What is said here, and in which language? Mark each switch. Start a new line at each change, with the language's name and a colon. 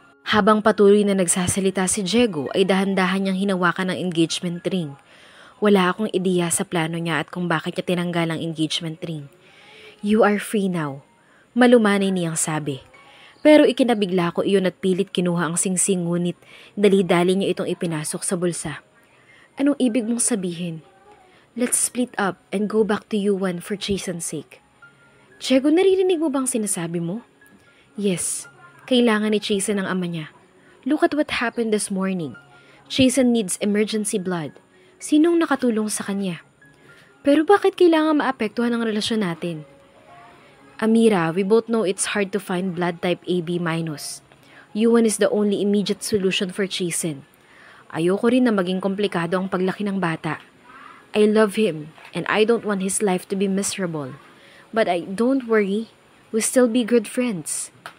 Filipino: Habang patuloy na nagsasalita si Diego ay dahan-dahan niyang hinawakan ng engagement ring. Wala akong ideya sa plano niya at kung bakit niya tinanggal ang engagement ring.
English: You are free now,
Filipino: malumanay niyang sabi. Pero ikinabigla ko iyon at pilit kinuha ang singsing ngunit dali-dali niya itong ipinasok sa bulsa. Anong ibig mong sabihin?
English: Let's split up and go back to Yuan for Jason's sake.
Filipino: Diego, naririnig mo bang sinasabi mo? Yes, kailangan ni Jason ang ama niya.
English: Look at what happened this morning. Jason needs emergency blood.
Filipino: Sinong nakatulong sa kanya? Pero bakit kailangan maapektuhan ang relasyon natin?
English: Amira, we both know it's hard to find blood type AB-. Yuan is the only immediate solution for Jason.
Filipino: Ayoko rin na maging komplikado ang paglaki ng bata.
English: I love him and I don't want his life to be miserable. But don't worry, we'll still be good friends.